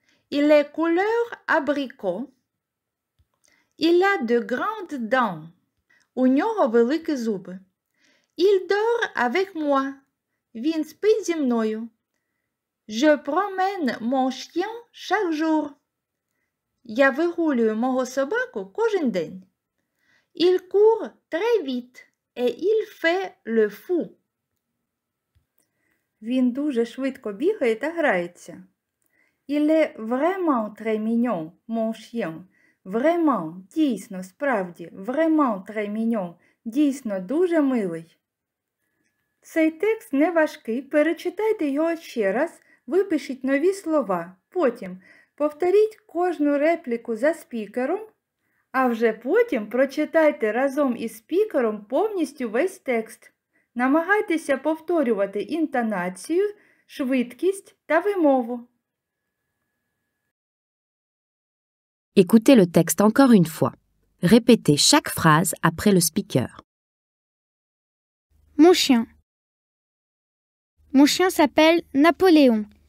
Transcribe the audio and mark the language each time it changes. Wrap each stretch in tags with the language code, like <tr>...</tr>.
<fr>Il est couleur abricot. Il a de grandes dents.</fr> <uk>У нього великі зуби.</uk> <fr>Il dort avec moi.</fr> <uk>Він спить зі мною.</uk> <fr>Je promène mon chien chaque jour.</fr> <uk>Я вигулюю мого собаку кожен день.</uk> <fr>Il court très vite et il fait le fou.</fr> <uk>Він дуже швидко бігає та грається.</uk> <fr>Il est vraiment très mignon, mon chien. Vraiment,</fr> <uk>дійсно, справді,</uk> <fr>vraiment très mignon.</fr> <uk>Дійсно, дуже милий. Цей текст не важкий, перечитайте його ще раз, випишіть нові слова. Потім повторіть кожну репліку за спікером, а вже потім прочитайте разом із спікером повністю весь текст. Намагайтеся повторювати інтонацію, швидкість та вимову.</uk> <fr>Écoutez le texte encore une fois. Répétez chaque phrase après le speaker. Mon chien. Mon chien s'appelle Napoléon.</fr>